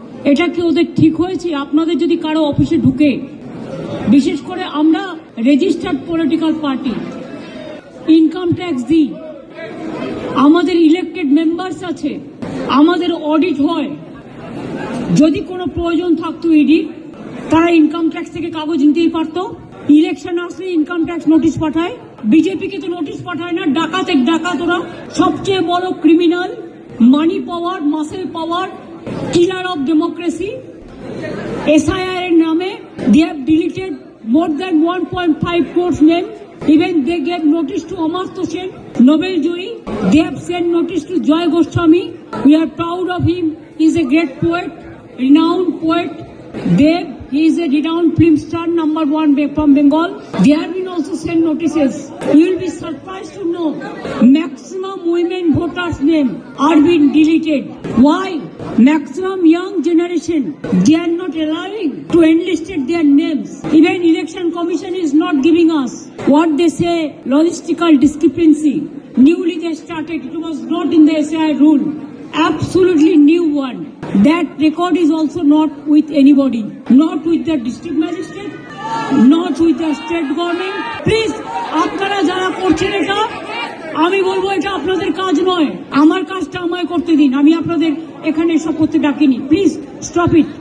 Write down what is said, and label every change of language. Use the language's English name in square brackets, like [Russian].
[Bangla] এটা কি ওদের ঠিক হয়েছে? আপনাদের যদি কারো অফিসে ঢুকে, বিশেষ করে আমরা registered political party, income tax দিই, আমাদের ইলেক্টেড মেম্বার্স আছে, আমাদের অডিট হয়, যদি কোনো প্রয়োজন থাকতো ইডি, তারা ইনকাম ট্যাক্স থেকে কাগজ নিতেই পারতো। ইলেকশন আসলে ইনকাম ট্যাক্স নোটিশ পাঠায়, বিজেপিকে তো নোটিশ পাঠায় না। ডাকাত ওরা সবচেয়ে বড় criminal, money power, muscle power, killer of democracy. [English] SIR [Bangla] এর নামে [English] they have deleted more than 1.5 crores name. Even they gave notice to Amartya Sen, Nobel Joy. They have sent notice to Joy Goswami. We are proud of him. He is a great poet, renowned poet. Dev, he is a renowned film star, #1 from Bengal. They have been also sent notices. You will be surprised to know maximum women voters' name are being deleted. Why? Maximum young generation, they are not allowing to enlist their names. Even election commission is not giving us what they say logistical discrepancy. Newly they started, it was not in the SIR rule. Absolutely new one. That record is also not with anybody, not with the district magistrate, not with the state government. [Bangla] Please, আপনারা যারা করছেন এটা, আমি বলবো এটা আপনাদের কাজ নয়। আমার কাজটা আমায় করতে দিন, আমি আপনাদের এখানে এসব করতে ডাকিনি। Please stop it.